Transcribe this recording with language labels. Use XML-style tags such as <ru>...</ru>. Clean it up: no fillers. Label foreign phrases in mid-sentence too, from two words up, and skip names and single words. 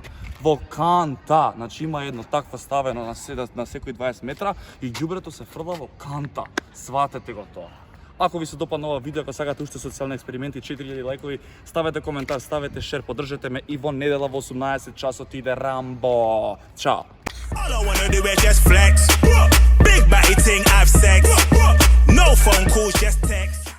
<mk>Во канта, значи има едно таква ставено на секои 20 метра и ѓубрето се фрла во канта. Сватете го тоа. Ако ви се допадна ова видео, ако сакате уште социјални експерименти, 4000 лајкови, ставете коментар, ставете шер, поддржете ме и во недела во 18 часот иде Рамбо. Чао.</mk> <en>All I wanna do is just flex. Big body ting, have sex. No phone calls, just text.</en>